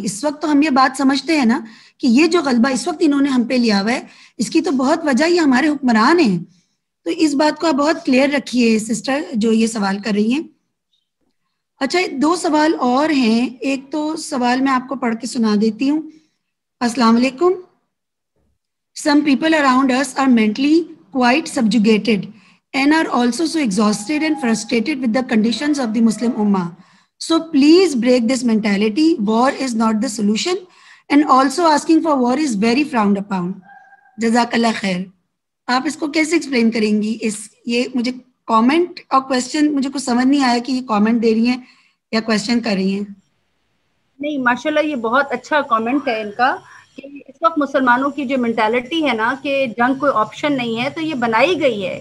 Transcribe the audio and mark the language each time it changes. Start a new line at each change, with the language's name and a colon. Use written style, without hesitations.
Urdu: اس وقت تو ہم یہ بات سمجھتے ہیں نا کہ یہ جو غلبہ اس وقت انہوں نے ہم پہ لیا ہوا ہے, اس کی تو بہت وجہ یہ ہمارے حکمران ہیں. تو اس بات کو آپ بہت کلیئر رکھیے سسٹر جو یہ سوال کر رہی ہیں. اچھا 2 سوال اور ہیں. ایک تو سوال میں آپ کو پڑھ کے سنا دیتی ہوں. السلام علیکم.
English: Some people around us are mentally quite subjugated and are also so exhausted and frustrated with the conditions of the Muslim Ummah. So please break this mentality. War is not the solution, and also asking for war is very frowned upon. Jazakallah khair.
Urdu: آپ اس کو کیسے explain کریں گی؟ یہ مجھے comment اور question مجھے کچھ سمجھ نہیں آیا کہ یہ کامنٹ دے رہی ہیں یا کوشچن کر رہی ہیں. نہیں ماشاءاللہ یہ بہت اچھا کامنٹ ہے ان کا کہ اس وقت مسلمانوں کی جو مینٹالٹی ہے نا کہ جنگ کوئی آپشن نہیں ہے, تو یہ بنائی گئی ہے.